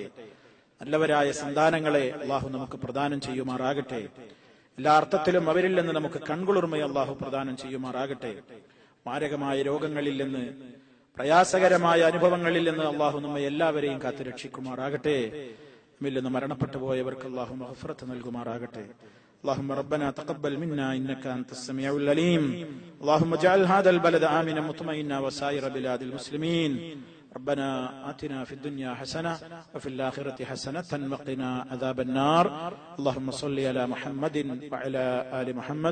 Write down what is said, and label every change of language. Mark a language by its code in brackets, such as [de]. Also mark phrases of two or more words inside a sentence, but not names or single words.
[ml] നല്ലവരായ സന്താനങ്ങളെ അല്ലാഹു നമുക്ക് പ്രദാനം ചെയ്യുമാറാകട്ടെ. എല്ലാ അർത്ഥത്തിലും അവരിൽ നിന്ന് നമുക്ക് കൺകുളിർമയെ അല്ലാഹു പ്രദാനം ചെയ്യുമാറാകട്ടെ. മാരകമായ രോഗങ്ങളിൽ നിന്ന്, പ്രയാസകരമായ അനുഭവങ്ങളിൽ നിന്ന് അല്ലാഹു നമ്മെ എല്ലാവരെയും കാത്തു രക്ഷിക്കുമാറാകട്ടെ. നമ്മിൽ നിന്ന് മരണപ്പെട്ടു പോയവർക്ക് അല്ലാഹു മഗ്ഫിറത്ത് നൽകുമാറാകട്ടെ. [ar] اللهم ربنا تقبل منا إنك أنت السميع العليم. اللهم اجعل هذا البلد آمنا مطمئنا وسائر بلاد المسلمين. ربنا آتنا في الدنيا حسنة وفي الآخرة حسنة وقنا عذاب النار. اللهم صل على محمد وعلى آل محمد.